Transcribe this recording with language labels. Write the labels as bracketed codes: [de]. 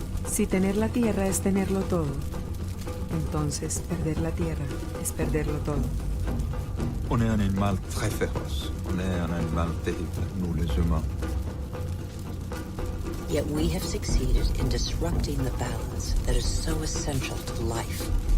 [es] Si tener la tierra es tenerlo todo, entonces perder la tierra es perderlo todo. [fr] On est un animal très féroce. On est un animal terrible, nous les humains. [en] Yet we have succeeded in disrupting the balance that is so essential to life.